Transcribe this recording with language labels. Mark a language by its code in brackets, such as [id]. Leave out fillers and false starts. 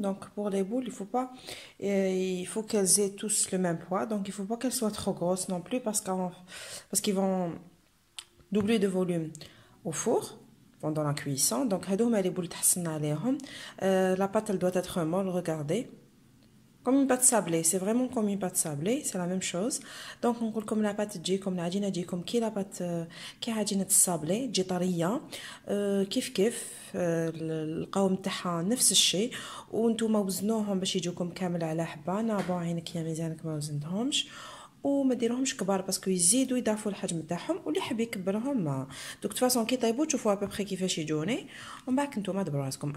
[fr] Donc pour les boules, il faut qu'elles aient tous le même poids. Donc il faut pas qu'elles soient trop grosses non plus parce qu'ils vont doubler de volume au four pendant la cuisson. [ar] Donc هادوما les boules تحسن عليهم. [fr] La pâte elle doit être molle, regardez. Comme une pâte sablée, c'est vraiment comme une pâte sablée, c'est la même chose. Donc on coule comme la pâte [ar] تجيكم العجينه تجيكم كي لا بات كي عجينه الصابلي تجي طريه، كيف القوام تاعها نفس الشيء. وانتم وزنوهم باش يجوكم كامل على حبه. انا بون عينك يا ميزانك ما وزنتهمش، وما ديروهمش كبار باسكو يزيدوا يضاعفوا الحجم تاعهم، واللي حاب يكبرهم دوك تفاصون كي طيبوا تشوفوا ابري كيفاش يجوني، ومن بعد نتوما دبروا راسكم.